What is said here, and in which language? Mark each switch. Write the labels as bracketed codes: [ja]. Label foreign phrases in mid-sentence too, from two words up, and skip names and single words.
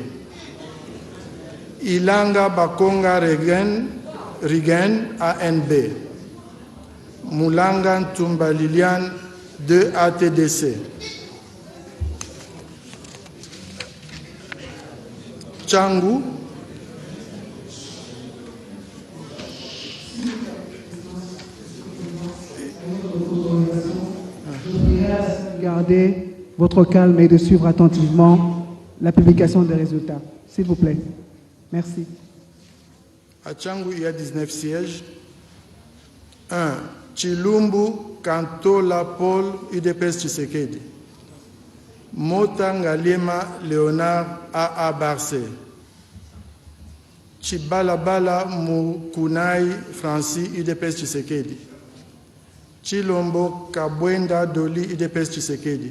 [fr] Ilanga Bakonga Rigen, ANB. Moulanga Ntumba Liliane, 2 ATDC. Tchangou. Gardez votre calme et de suivre attentivement la publication des résultats. S'il vous plaît. Merci. À Tchangou, il y a 19 sièges. 1. Chilumbu Kantola Paul, UDPS Tshisekedi. Motanga Lema Léonard, AA Barcé. Chibalabala Mukunai Francis, UDPS Tshisekedi. Chilombo Kabwenda Doli, UDPS Tshisekedi.